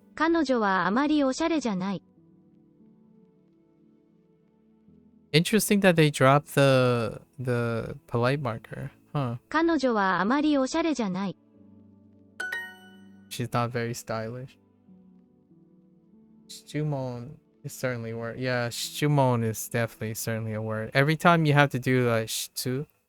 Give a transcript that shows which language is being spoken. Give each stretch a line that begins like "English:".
Japanese: 彼女はあまりおしゃれじゃない。
English: Interesting that they dropped the polite marker. Huh.
Japanese: 彼女はあまりおしゃれじゃない。
English: She's not very stylish. Shumon is certainly a word. Yeah, Shumon is definitely certainly a word. Every time you have to do like shitsu.